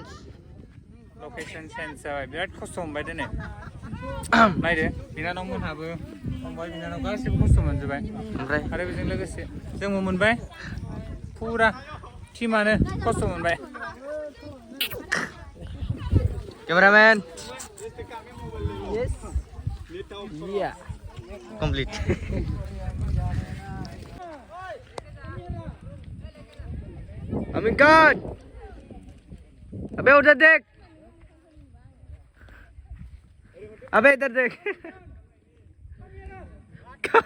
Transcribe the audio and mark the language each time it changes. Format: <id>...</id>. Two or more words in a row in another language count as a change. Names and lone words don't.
<brx>जाबाय बिराद खस्थ' मोनबाय दिनै नायदो बिनानावमोनहाबो फंबाय बिनानाव गासिबो खस्थ' मोनजोब्बाय ओमफ्राय आरो बेजों लोगोसे जोंबो मोनबाय फुरा टिमानो खस्थ' मोनबाय</brx> <hi>केमेरामेन कमप्लिट अमीन खान अबे उधर देख अबे इधर देख</hi>